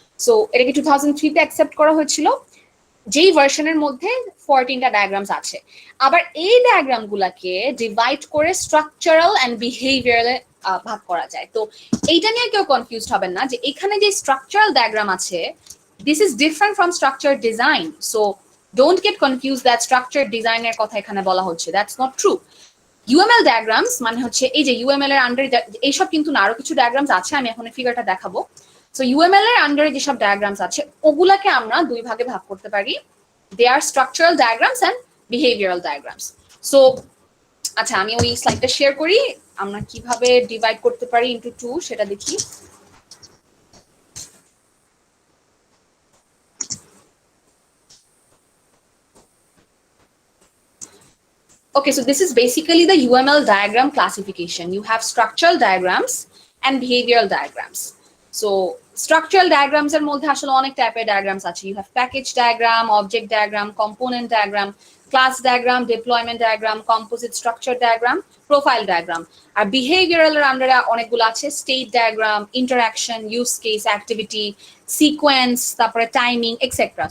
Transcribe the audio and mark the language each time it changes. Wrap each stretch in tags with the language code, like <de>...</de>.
<bn>So এটাকে 2003 তে accept করা হয়েছিল, যেই ভার্সনের মধ্যে 14টা ডায়াগ্রামস আছে। আবার এই ডায়াগ্রাম গুলাকে ডিভাইড করে স্ট্রাকচারাল এন্ড বিহেভিয়ারাল ভাগ করা যায়। তো এইটা নিয়ে কেউ কনফিউজড হবেন না যে এখানে যে স্ট্রাকচারাল ডায়াগ্রাম আছে,</bn> <en>this is different from structured design. So don't get confused that structured design</en> <bn>এর কথা এখানে বলা হচ্ছে,</bn> <en>that's not true.</en> <bn>UML diagrams মানে হচ্ছে এই যে UML এর আন্ডারে এইসব কিন্তু না, আরো কিছু ডায়াগ্রামস আছে, আমি এখন ফিগারটা দেখাবো। সো UML এর আন্ডারে যেসব ডায়াগ্রামস আছে ওগুলাকে আমরা দুই ভাগে ভাগ করতে পারি,</bn> <en>they are structural diagrams and behavioral diagrams.</en> <bn>So আচ্ছা, আমি ওই স্লাইডটা শেয়ার করি, আমরা কিভাবে ডিভাইড করতে পারি ইনটু 2 সেটা দেখি।</bn> <en>Okay, so this is basically the UML diagram classification. You have structural diagrams and behavioral diagrams.</en> <bn>So structural diagrams এর মধ্যে আসলে অনেক টাইপের ডায়াগ্রামস আছে।</bn> <en>You have package diagram, object diagram, component diagram, class diagram, deployment diagram, composite structure diagram, profile diagram.</en> <bn>আর behavioral এর আন্ডারে অনেকগুলো আছে, state diagram, interaction, use case, activity, sequence, তারপরে টাইমিং এক্সেট্রা।</bn>